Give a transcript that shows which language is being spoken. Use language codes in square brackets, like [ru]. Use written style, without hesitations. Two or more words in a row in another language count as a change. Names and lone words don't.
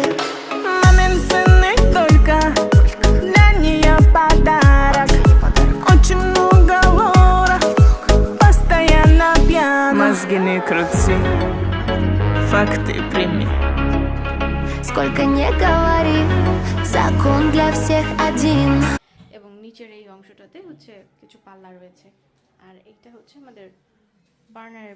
[ru] Мамин сын и только для нее подарок. Очень много лора, постоянно пьян. Мозги не крути, факты прими. Сколько не говори, закон для всех один. [bn] এবং নিচের এই অংশটাতে হচ্ছে কিছু পাল্লা রয়েছে, আর এইটা হচ্ছে আমাদের বার্নারের